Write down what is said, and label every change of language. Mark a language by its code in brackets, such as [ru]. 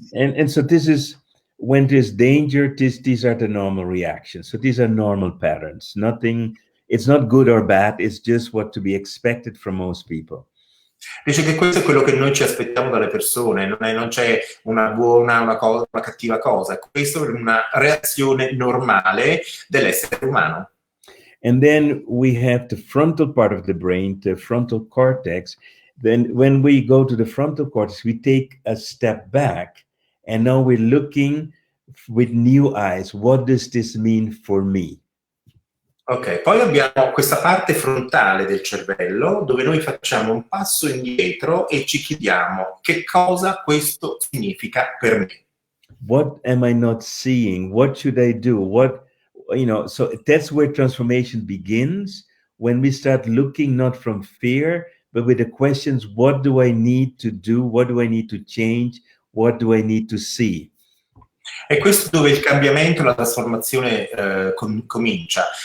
[en] And so this is when there's danger, these are the normal reactions. So these are normal patterns. Nothing, it's not good or bad, it's just what to be expected from most people. [it] Dice che questo è quello che noi ci aspettiamo dalle persone, non c'è una buona, una cattiva cosa. Questa è una reazione normale dell'essere umano. [en] And then we have the frontal part of the brain, the frontal cortex. Then when we go to the frontal cortex, we take a step back. And now we're looking with new eyes. What does this mean for me? [it] Ok, poi abbiamo questa parte frontale del cervello dove noi facciamo un passo indietro e ci chiediamo che cosa questo significa per me. [en] What am I not seeing? What should I do? So that's where transformation begins, when we start looking not from fear, but with the questions, what do I need to do? What do I need to change? What do I need to see? [it] E questo dove il cambiamento, la trasformazione comincia.